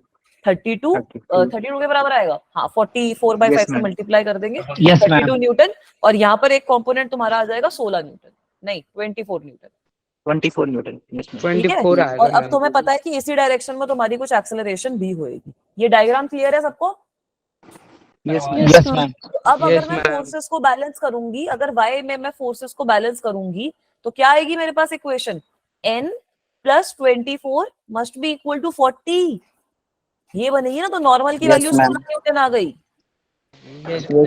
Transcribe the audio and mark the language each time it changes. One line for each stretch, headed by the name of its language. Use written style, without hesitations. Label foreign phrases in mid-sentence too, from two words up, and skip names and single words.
Hindi: 32 32 के बराबर आएगा। हाँ 44/5
English: Yes,
Hindi: से
English: ma'am.
Hindi: मल्टीप्लाई कर देंगे,
English: Yes, 32 ma'am.
Hindi: न्यूटन। और यहाँ पर एक कंपोनेंट तुम्हारा आ जाएगा 16 न्यूटन, नहीं 24 न्यूटन। 24 न्यूटन।
English: Yes, ma'am.
Hindi: ठीक है, 24 आएगा और अब
English: मैम।
Hindi: तुम्हें पता है कि इसी डायरेक्शन में तुम्हारी कुछ एक्सेलरेशन भी होएगी। ये
English: diagram clear
Hindi: है सबको?
English: Yes, ma'am. Yes, Yes, ma'am. ma'am.
Hindi: तो अब
English: Yes,
Hindi: अगर मैं
English: ma'am.
Hindi: फोर्सेस को बैलेंस करूंगी, अगर y में मैं फोर्सेस को बैलेंस करूंगी तो क्या आएगी मेरे पास इक्वेशन?
English: n + 24 must be equal to 40.
Hindi: ये बनेगी ना, तो नॉर्मल की
English: Yes,
Hindi: वैल्यू
English: ma'am.
Hindi: 16 न्यूटन आ गई।
English: Yes, Yes,